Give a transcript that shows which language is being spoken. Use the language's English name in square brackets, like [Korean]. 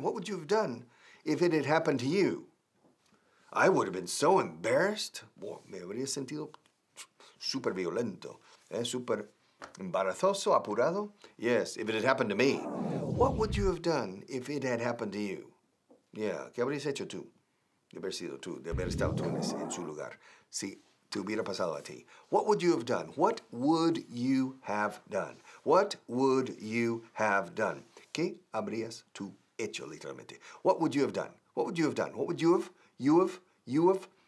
[English] What would you have done if it had happened to you? I would have been so embarrassed. [Spanish] Me habría sentido súper violento, súper embarazoso, apurado. [English] Yes, if it had happened to me. What would you have done if it had happened to you? [Spanish] Yeah, ¿qué habrías hecho tú? De haber sido tú, de haber estado tú en su lugar. Sí. Te hubiera pasado a ti. [English] What would you have done? What would you have done? What would you have done? [Spanish] ¿Qué habrías tú hecho, literalmente? [English] What would you have done? What would you have done? What would you have?